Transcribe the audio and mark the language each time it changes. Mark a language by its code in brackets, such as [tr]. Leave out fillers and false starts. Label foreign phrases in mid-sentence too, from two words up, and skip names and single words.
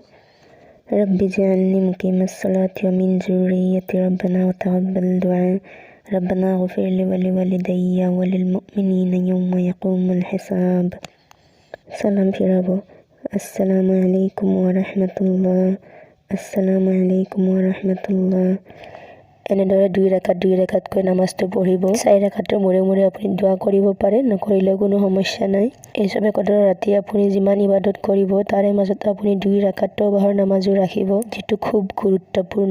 [ar] رب اجعلني مقيم الصلاة ومن ذريتي ربنا وتقبل دعاء. ربنا اغفر لي ولوالدي وللمؤمنين يوم يقوم الحساب. [as] সালাম ফিরাব। [ar] السلام عليكم ورحمة الله. السلام عليكم ورحمة الله. [as] এনেদৰে 2 ৰাকাতকৈ নামাজটো পঢ়িব। 4 ৰাকাতৰ মূৰে মূৰে আপুনি দোৱা কৰিব পাৰে, নকৰিলেও কোনো সমস্যা নাই। এই সবে কদৰ ৰাতি আপুনি যিমান ইবাদত কৰিব তাৰে মাজত আপুনি 2 ৰাকাত তওবাহৰ নামাজো ৰাখিব, যেটো খুব গুৰুত্বপূৰ্ণ।